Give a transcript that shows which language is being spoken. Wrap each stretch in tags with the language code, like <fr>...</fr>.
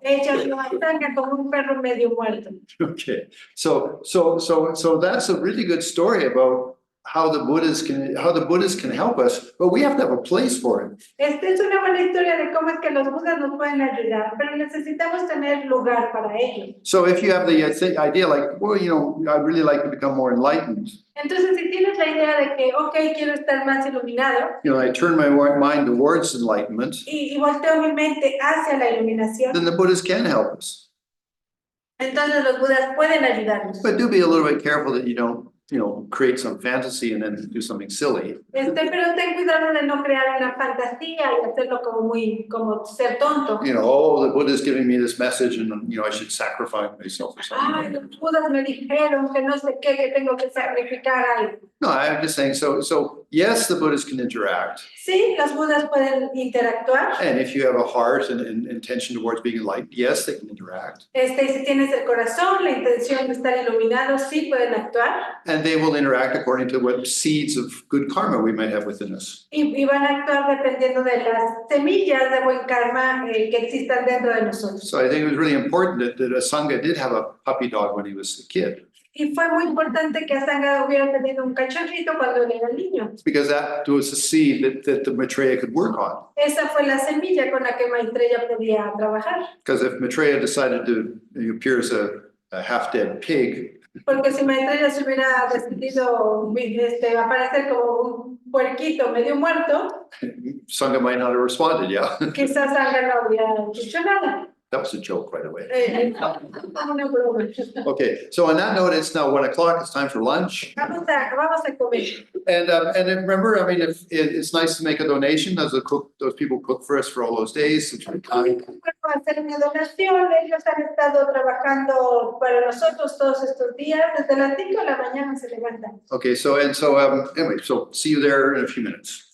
<es>Ella vio a Sangha como un perro medio muerto.</es> <en>Okay, so that's a really good story about how the Buddhists can help us, but we have to have a place for it.</en> <es>Esta es una buena historia de cómo es que los budas nos pueden ayudar, pero necesitamos tener lugar para ello.</es> <en>So if you have the idea like, well, you know, I'd really like to become more enlightened,</en> <es>Entonces, si tienes la idea de que, ok, quiero estar más iluminado</es> <en>you know, I turn my mind towards enlightenment,</en> <es>y volteo mi mente hacia la iluminación,</es> <en>then the Buddhists can help us.</en> <es>entonces los budas pueden ayudarnos.</es> <en>But do be a little bit careful that you don't, you know, create some fantasy and then do something silly.</en> <es>Pero ten cuidado de no crear una fantasía y hacerlo como ser tonto.</es> <en>You know, oh, the Buddha's giving me this message and, you know, I should sacrifice myself or</en> <es>Ay,</es> <en>something.</en> <es>los budas me dijeron que no sé qué, que tengo que sacrificar algo.</es> <en>No, I'm just saying, so yes, the Buddhists can interact.</en> <es>Sí, los budas pueden interactuar.</es> <en>And if you have a heart and intention towards being enlightened, yes, they can interact.</en> <es>Y si tienes el corazón, la intención de estar iluminado, sí pueden actuar.</es> <en>And they will interact according to what seeds of good karma we might have within us.</en> <es>Y van a actuar dependiendo de las semillas de buen karma que existan dentro de nosotros.</es> <en>So I think it was really important that a Sangha did have a puppy dog when he was a kid,</en> <es>Y fue muy importante que Sangha hubiera tenido un cachorrito cuando él era niño.</es> <en>because that was a seed that the Maitreya could work on.</en> <es>Esa fue la semilla con la que Maitreya podía trabajar.</es> <en>Because if Maitreya decided to appear as a half-dead pig,</en> <es>Porque si Maitreya se hubiera decidido aparecer como un puerquito medio muerto,</es> <en>Sangha might not have responded, yeah?</en> <es>quizás Sangha no habría dicho nada.</es> <en>That was a joke, by the way.</en> <es>Una broma.</es> <en>Okay, so on that note, it's now 1 o'clock, it's time for lunch.</en> <es>Vamos a comer.</es> <en>And then remember, I mean, if it's nice to make a donation, those people cook for us for all those days. It's really kind.</en> <es>Bueno, hacer una donación, ellos han estado trabajando para nosotros todos estos días, desde las 5 de la mañana se levantan.</es> <en>Okay, so anyway, so see you there in a few minutes.</en>